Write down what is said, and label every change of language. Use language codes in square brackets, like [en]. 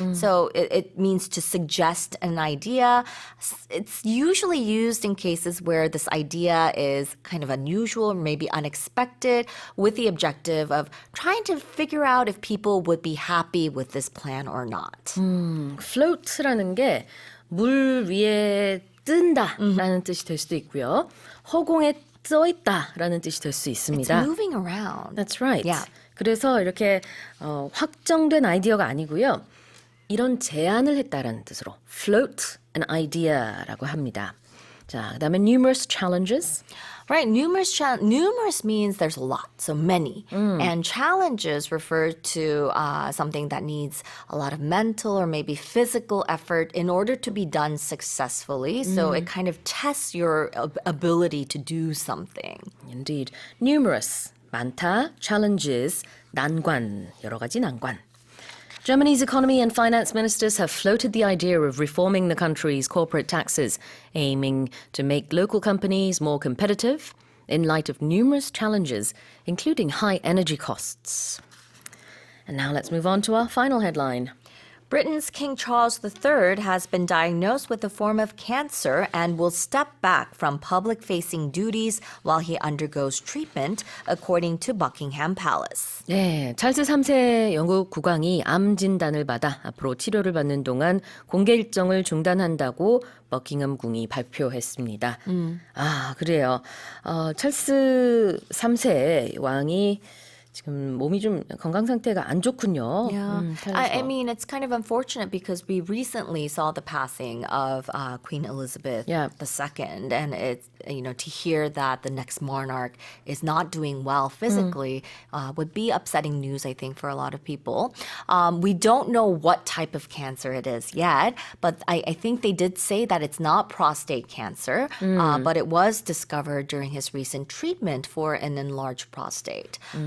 [en] So it means to suggest an idea. It's usually used in cases where this idea is kind of unusual, maybe unexpected, with the objective of trying to figure out if people would be happy with this plan or not. [ko] float라는 게 물 위에 뜬다라는 뜻이 될 수도 있고요. 허공에 떠 있다라는 뜻이 될 수 [en] It's [ko] 있습니다. [en] moving around. That's right. Yeah. [ko] 그래서 이렇게 확정된 아이디어가 아니고요. 이런 제안을 했다라는 뜻으로 [en] float an idea [ko] 라고 합니다. 자, 그다음에 [en] numerous challenges. Right, numerous means there's a lot, so many. And challenges refer to something that needs a lot of mental or maybe physical effort in order to be done successfully. So it kind of tests your ability to do something. Indeed. [ko] Numerous, 많다. Challenges, 난관, 여러 가지 난관. [en] Germany's economy and finance ministers have floated the idea of reforming the country's corporate taxes, aiming to make local companies more competitive in light of numerous challenges, including high energy costs. And now let's move on to our final headline. Britain's King Charles III has been diagnosed with a form of cancer and will step back from public-facing duties while he undergoes treatment, according to Buckingham Palace. [ko] 네, 찰스 3세 영국 국왕이 암 진단을 받아 앞으로 치료를 받는 동안 공개 일정을 중단한다고 버킹엄 궁이 발표했습니다. 아, 그래요. 찰스 3세 왕이 지금 몸이 좀 건강 상태가 안 좋군요. [en] Yeah. I mean, it's kind of unfortunate because we recently saw the passing of Queen Elizabeth II, and it's, you know, to hear that the next monarch is not doing well physically would be upsetting news, I think, for a lot of people. We don't know what type of cancer it is yet, but I think they did say that it's not prostate cancer, but it was discovered during his recent treatment for an enlarged prostate.